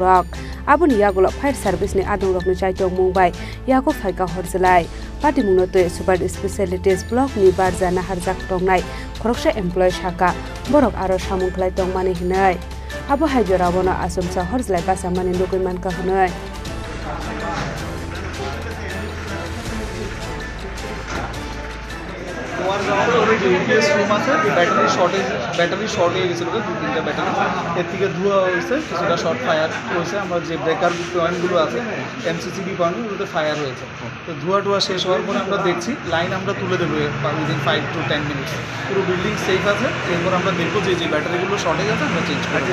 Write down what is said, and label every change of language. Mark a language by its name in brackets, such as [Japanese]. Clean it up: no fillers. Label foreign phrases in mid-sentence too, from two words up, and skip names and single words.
[Kok Borok] rok abuni yagulo fire service ni adong rok ni chaitong mungbai yako phaika horjelai party mung note [English] super specialties block [Kok Borok] ni barjana harjak tongnai khoroksa employee shaka borok aro samung khlai tongmani hinai abo haijora bono asumsa horjelai pasamani lokoi manka hunai [English] battery short [Bangla] হয়ে গেছিল দু-তিনটা ব্যাটারি এর থেকে ধোঁয়া হয়েছে কিছুটা [English] short fire [Bangla] হয়েছে আমরা যে ব্রেকার পয়েন্টগুলো আছে এমসিসিবি পয়েন্টগুলোতে ফায়ার হয়েছে তো ধোঁয়া শেষ হওয়ার পরে আমরা দেখছি লাইন আমরা তুলে দেবো [English] within 5 to 10 minutes [Bangla] পুরো [English] building safe [Bangla] আছে এরপর আমরা দেখবো যে ব্যাটারিগুলো শর্টেজ আছে আমরা চেঞ্জ করব